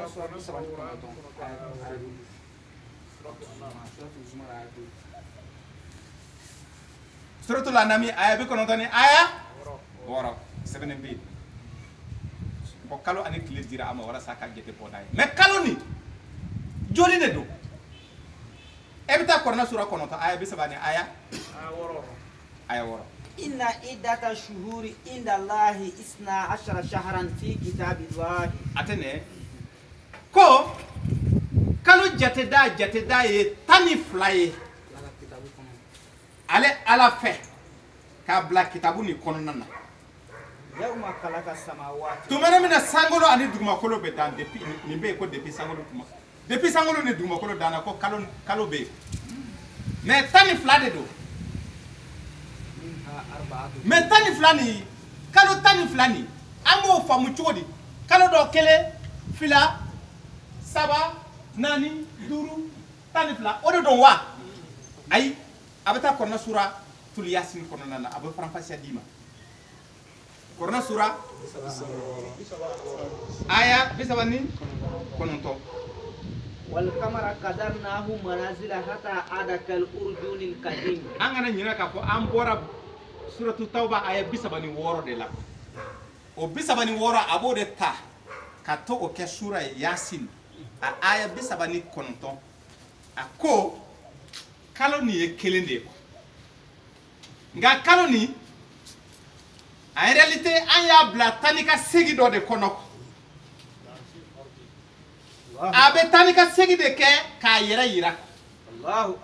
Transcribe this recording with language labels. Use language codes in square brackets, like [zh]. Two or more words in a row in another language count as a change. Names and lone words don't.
[bm] suratul anami aya 90 ni aya 6 sɛbɛnnen bɛ yen ko kalo ani tile dira a ma walasa a ka jate bɔ n'a ye mais kalo ni joli de don e bɛ taa kɔrɔnɛ sura 9 aya 30 ni aya 6 [ar] إن عدة الشهور عند الله 12 شهرا في كتاب الله [bm] atene ko kalo jate da ye 12 ye ale ala fɛ k'a bila kitabu ni kɔnɔna na [ar] يوم خلق السماوات [bm] tumana mina sangolo ani dugumakolo bɛ dan depuis nin bɛ yen ko depuis sangolo tuma depuis sangolo ni dugumakolo danna ko kalo bɛ yen mais 12 de don mais 12 ni kalo 12 ni an b'o faamu cogo di kalo dɔ 1 2 3 4 5 12 o de don wa ayi a bɛ taa kɔnɔna sura tul yasin kɔnɔna na a bɛ faranfasiya d'i ma kɔnɔna sura aya 39 [ar] والقمر قدرناه منازل حتى عاد كالعرجون القديم [bm] an kana ɲinɛ k'a fɔ an bɔra suratu tauba aya 36 de la o 36 a b'o de ta ka to o kɛ sura ye yasin a aya 39 a ko kalo nin ye kelen de ye nka kalo nin [fr] en réalité [bm] an y'a bila tani ka segi dɔ de kɔnɔ a bɛ tani ka segi de kɛ k'a yɛrɛ yira